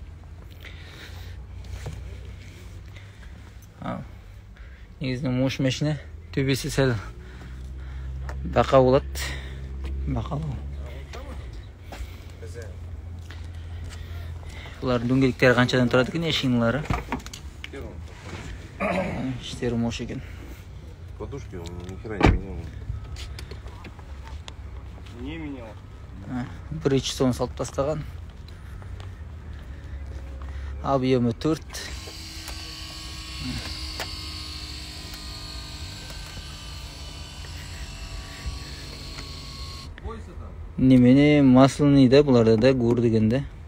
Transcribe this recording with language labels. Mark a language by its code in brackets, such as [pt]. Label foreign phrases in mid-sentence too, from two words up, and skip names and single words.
[kk] Негізінен мош машина. Төбесі сәл бақа болады. Бақалау. Бұлар дөңгеліктері қаншадан тұрады екен, шиналары. Іштері мош екен. [ru] Подушки он ни хера не менял. Не менял. [kk] Бір часовын салып тастаған. [ru] Объемы 4. [kk] Немене масляный да, бұларда да гур дегенде.